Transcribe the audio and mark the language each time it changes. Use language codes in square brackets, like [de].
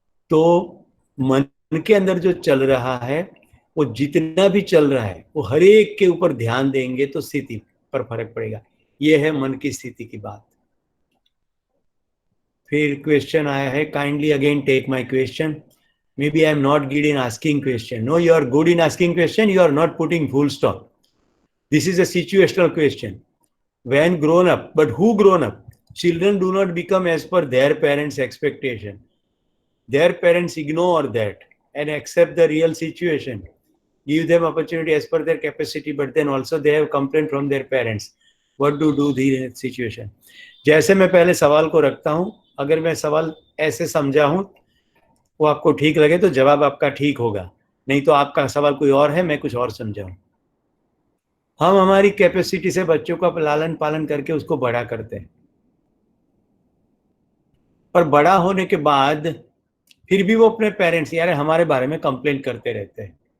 [hi] तो मन के अंदर जो चल रहा है, वो जितना भी चल रहा है, वो हर एक के ऊपर ध्यान देंगे तो स्थिति पर फर्क पड़ेगा. ये है मन की स्थिति की बात. फिर क्वेश्चन आया है, [en] Kindly again take my question. Maybe I am not good in asking question. No, you are good in asking question. You are not putting full stop. This is a situational question. When grown up, but who grown up? Children do not become as per their parents' expectation. Their parents ignore that and accept the real situation. Give them opportunity as per their capacity, but then also they have complaint from their parents. What to do in that situation? [hi] जैसे मैं पहले सवाल को रखता हूं, अगर मैं सवाल ऐसे समझा हूं वो आपको ठीक लगे तो जवाब आपका ठीक होगा, नहीं तो आपका सवाल कोई और है, मैं कुछ और समझाऊं। हम हमारी कैपेसिटी से बच्चों का लालन पालन करके उसको बड़ा करते हैं, पर बड़ा होने के बाद फिर भी वो अपने पेरेंट्स यार हमारे बारे में कंप्लेंट करते रहते हैं।